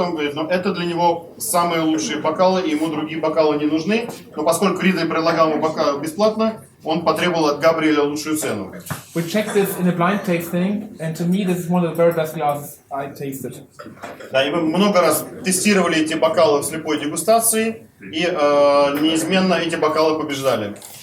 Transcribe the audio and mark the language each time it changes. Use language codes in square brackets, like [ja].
[ru] Он говорит, но это для него самые лучшие бокалы, и ему другие бокалы не нужны. Но поскольку Ридель предлагал ему бокал бесплатно, он потребовал от Габриэля лучшую цену. [en] We checked this in a blind tasting, and to me, this is one of the very best glasses I tasted. [ru] Да, и мы много раз тестировали эти бокалы в слепой дегустации, и неизменно эти бокалы побеждали.